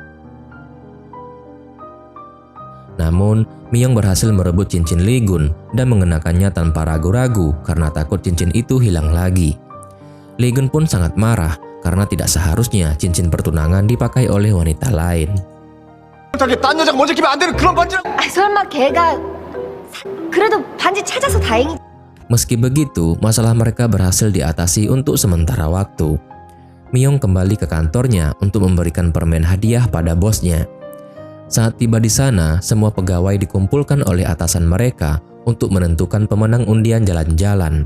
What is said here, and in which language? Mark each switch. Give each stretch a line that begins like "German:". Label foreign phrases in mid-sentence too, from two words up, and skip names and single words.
Indonesian: Namun, Mi-young berhasil merebut cincin Lee Gun dan mengenakannya tanpa ragu-ragu karena takut cincin itu hilang lagi. Lee Gun pun sangat marah karena tidak seharusnya cincin pertunangan dipakai oleh wanita lain.
Korean: 설마 걔가 그래도 반지 찾아서 다행이지.
Indonesian: Meski begitu, masalah mereka berhasil diatasi untuk sementara waktu. Mi-young kembali ke kantornya untuk memberikan permen hadiah pada bosnya. Saat tiba di sana, semua pegawai dikumpulkan oleh atasan mereka untuk menentukan pemenang undian jalan-jalan.